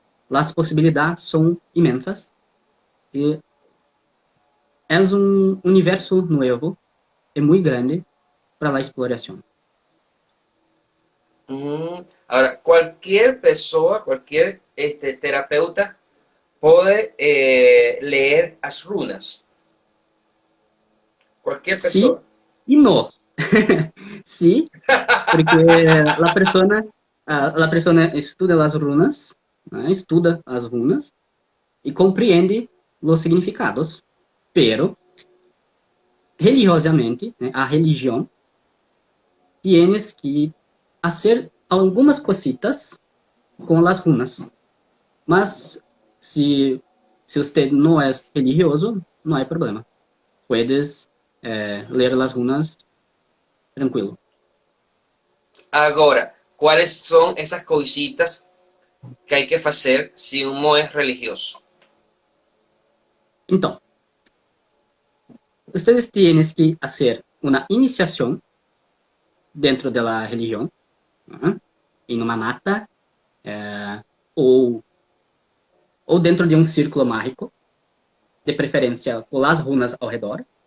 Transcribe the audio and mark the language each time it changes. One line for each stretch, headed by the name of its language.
Portuguese: As possibilidades são imensas e é um universo novo e muito grande para a exploração.
Spanish: Ahora, cualquier persona, cualquier terapeuta puede leer as runas. Cualquier
Portuguese: Sim
Spanish: persona.
Portuguese: e não. Sim, porque a pessoa estuda as runas, né, estuda as runas e compreende os significados, pero religiosamente, né, a religião
Spanish: tienes que
Portuguese: fazer algumas cositas com as runas. Mas se você não é religioso, não há problema. Puedes ler as runas tranquilo.
Spanish: Ahora, ¿cuáles son esas cositas que hay que hacer si uno es religioso?
Portuguese: Então, vocês têm que fazer uma iniciação dentro da religião, em uma mata, ou, ou dentro de um círculo mágico, de preferência com as runas ao redor.